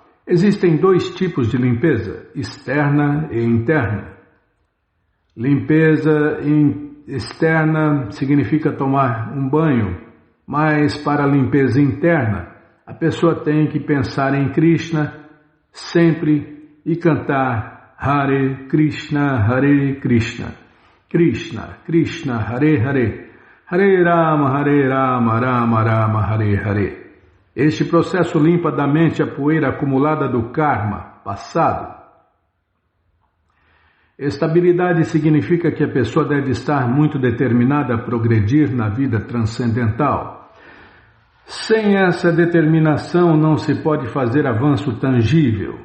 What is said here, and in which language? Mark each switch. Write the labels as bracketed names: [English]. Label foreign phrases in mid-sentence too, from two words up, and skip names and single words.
[Portuguese] Existem dois tipos de limpeza, externa e interna. Limpeza externa significa tomar um banho, mas para a limpeza interna, a pessoa tem que pensar em Krishna sempre e cantar [Sanskrit] Hare Krishna, Krishna Krishna, Hare Hare, Hare Rama, Rama Rama, Hare Hare. [Portuguese] Este processo limpa da mente a poeira acumulada do karma passado. Estabilidade significa que a pessoa deve estar muito determinada a progredir na vida transcendental. Sem essa determinação não se pode fazer avanço tangível.